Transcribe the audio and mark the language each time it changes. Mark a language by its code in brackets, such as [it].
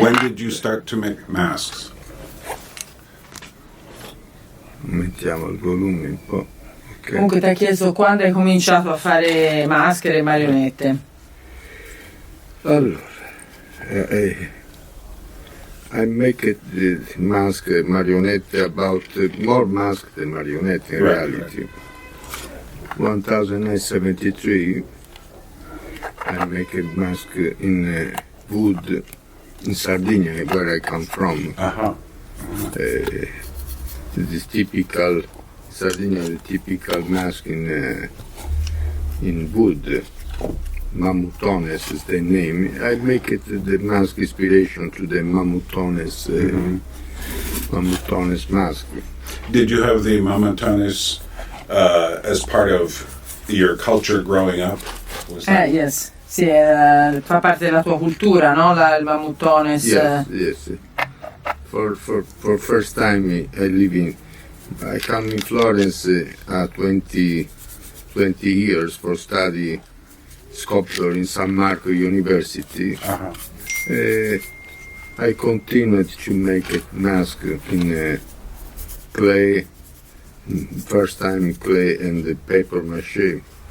[en] when did you start to make masks? [it] Mettiamo il volume un po'. Ok. Comunque ti ha chiesto quando hai cominciato a fare maschere e marionette. [en] Allora, I make it the mask marionette about more mask than marionette in reality. 1973, I make a mask in wood in Sardinia, where I come from. Uh-huh. This typical Sardinia, the typical mask in wood. Mammutones is the name. I make it the mask inspiration to the Mammutones Mammutones mask. Did you have the Mammutones as part of your culture growing up? Was that- Yes. [it] Sì, fa parte della tua cultura, no? Il Mammutones. [en] Yes. For first time I come in Florence at 20 years for study sculpture in San Marco University. Uh-huh. I continued to make a mask in clay, first time clay and the paper mache.